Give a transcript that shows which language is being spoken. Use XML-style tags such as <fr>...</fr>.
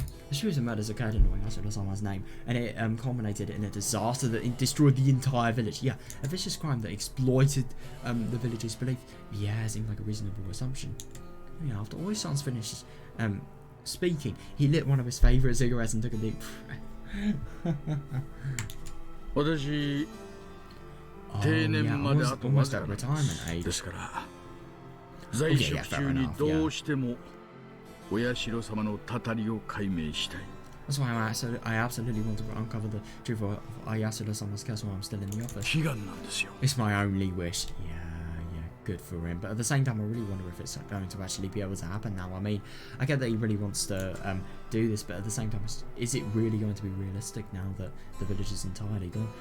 <en>A series of murders occurred in Oyashiro-sama's name, and it culminated in a disaster that destroyed the entire village. Yeah, a vicious crime that exploited the village's belief. Yeah, seemed like a reasonable assumption. Yeah, after Oisan's finished speaking, he lit one of his favourite cigarettes and took a deep breath.</en> <ja>私、定年まであとわずかなんです。</ja> <en>retirement age.</en> <ja>ですから、在職中にどうしても親代様のたたりを解明したい。</ja> <en>That's why I absolutely want to uncover the truth of Oyashiro-sama's curse while I'm still in the office.</en> <ja>悲願なんですよ。</ja> <en>It's my only wish. Yeah, good for him, but at the same time I really wonder if it's going to actually be able to happen now. I mean, I get that he really wants to do this, but at the same time, is it really going to be realistic now that the village is entirely gone?</en>